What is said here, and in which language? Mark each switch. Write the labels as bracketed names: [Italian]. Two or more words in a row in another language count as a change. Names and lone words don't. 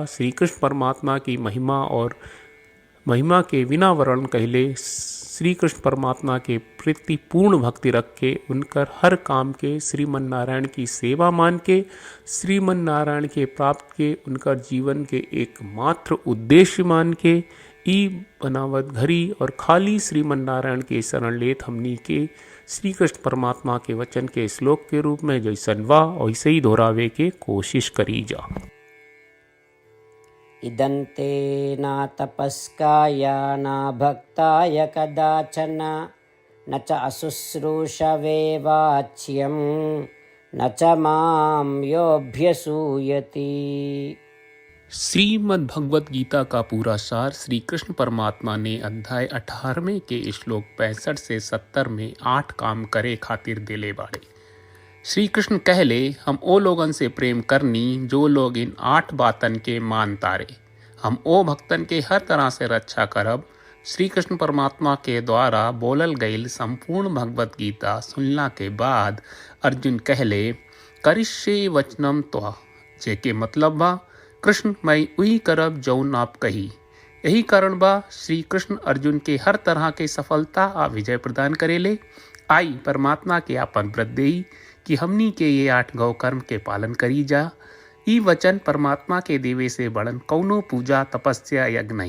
[Bhojpuri] श्री कृष्ण परमात्मा की महिमा और महिमा के बिना वर्णन कहले श्री कृष्ण परमात्मा के प्रति पूर्ण भक्ति रख के उनकर हर काम के श्रीमन नारायण की सेवा मान के श्रीमन नारायण के प्राप्त के उनकर जीवन के एकमात्र उद्देश्य मान के ई बनावत घरी और खाली श्रीमन नारायण के शरण लेत हमनी के श्री कृष्ण परमात्मा के वचन के श्लोक के रूप में जैसन वा वैसे ही दोहरावे के कोशिश करी जा। [Sanskrit] इदन्ते न तपस्काय न भक्ताय कदाचन न च अशुश्रूषवे वाच्यं न च मां योऽभ्यसूयति। [Bhojpuri] श्रीमद् भगवत गीता का पूरा सार श्री कृष्ण परमात्मा ने अध्याय 18वें के श्लोक 65 से 70 में 8 काम करे खातिर देले बाड़े। श्री कृष्ण कहले, हम ओ लोगन से प्रेम करनी जो लोग इन 8 बातन के मान तारे। हम ओ भक्तन के हर तरह से रक्षा करब। श्री कृष्ण परमात्मा के द्वारा बोलल गईल संपूर्ण भगवत गीता सुनला के बाद अर्जुन कहले, [Sanskrit] करिष्ये वचनम त्वा, [Bhojpuri] जेके मतलब बा कृष्ण मैं उही करब जौन आप कही। यही कारण बा श्री कृष्ण अर्जुन के हर तरह के सफलता आ विजय प्रदान करेले। आई परमात्मा के आपन व्रत देई कि हमनी के ये 8 गौ कर्म के पालन करी जा। ई वचन परमात्मा के देवे से बड़न कौनो पूजा तपस्या यज्ञ नहीं।